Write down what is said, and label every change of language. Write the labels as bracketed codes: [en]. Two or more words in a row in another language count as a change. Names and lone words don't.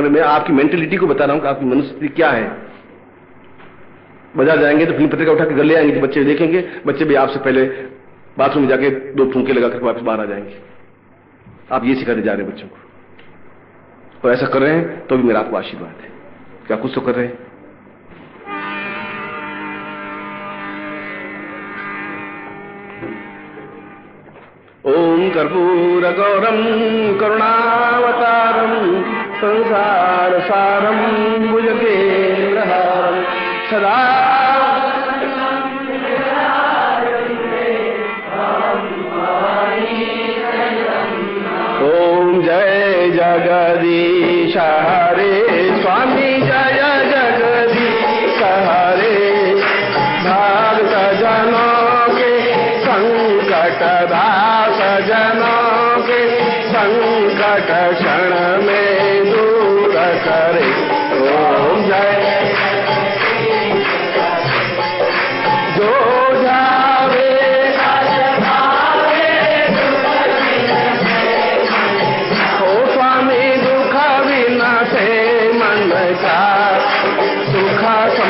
[hi] मैं आपकी मेंटेलिटी को बता रहा हूं कि आपकी मनस्थिति क्या है। बाजार जाएंगे तो फिल्म पत्रिका उठा के घर ले आएंगे तो बच्चे देखेंगे, बच्चे भी आपसे पहले बाथरूम में जाके 2 फूंके लगाकर वापस बाहर आ जाएंगे। आप ये सिखाते जा रहे हैं बच्चों को, और ऐसा कर रहे हैं तो भी मेरा आपको आशीर्वाद है। क्या कुछ तो कर रहे हैं? [sa] ओम कर्पूर गौरम करुणावतारम संसार सारम भुजगेन्द्रहारम सदा [hi] ओम जय जगदीश हरे स्वामी जय जगदीश हरे भक्त जनों के संकट दास जनों के संकट क्षण में दूर करे। ओम जय जो जावे ओ स्वामी दुख विनाशे मन का सुख